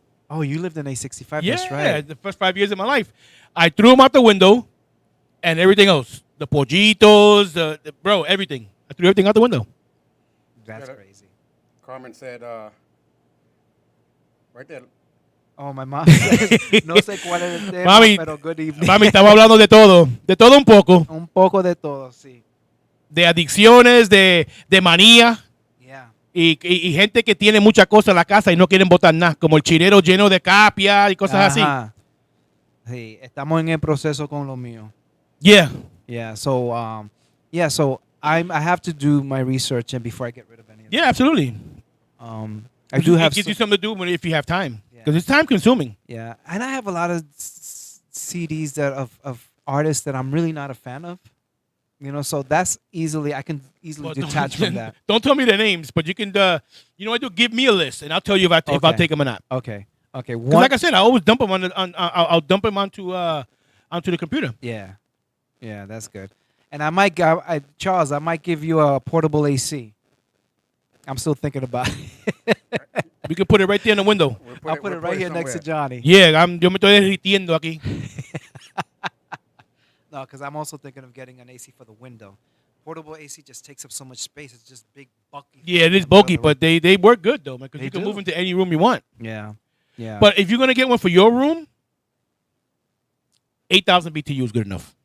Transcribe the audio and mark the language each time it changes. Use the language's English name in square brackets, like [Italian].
[English] Oh, you lived in A65. Yeah, That's right. the first 5 years of my life. I threw them out the window and everything else. The pollitos, bro, everything. I threw everything out the window. That's Yeah, crazy. Carmen said, right there. Oh, my mom says, [Spanish] no sé cuál es el tema, Mami, pero [English] good evening. [Spanish] Mami, estamos hablando de todo un poco. Un poco de todo, sí. De adicciones, de manía. [English] Yeah. [Spanish] Y gente que tiene muchas cosas en la casa y no quieren botar nada. Como el chilero lleno de capia y cosas así. Ajá. Sí, estamos en el proceso con lo mío. [English] Yeah. Yeah, so I have to do my research and before I get rid of any of Yeah, absolutely. I do have It gives some- you something to do if you have time. Yeah. Because it's time consuming. Yeah, and I have a lot of CDs that of artists that I'm really not a fan of. So that's I can easily Well, detach from that. Don't tell me their names, but you can. You know what? Do give me a list, and I'll tell you if I'll Okay. take them or not. Okay. 'Cause like I said, I always dump them I'll dump them onto the computer. Yeah, that's good. And I might, Charles, I might give you a portable AC. I'm still thinking about it. We can put it right there in the window. I'll put it right here next to Johnny. Yeah, [Spanish] yo me estoy derritiendo aquí. [English] No, because I'm also thinking of getting an AC for the window. Portable AC just takes up so much space. It's just big, bulky. Yeah, it is From the bulky, other but they work good though, man. Because They you can do. move into any room you want. Yeah. But if you're gonna get one for your room, 8,000 BTU is good enough.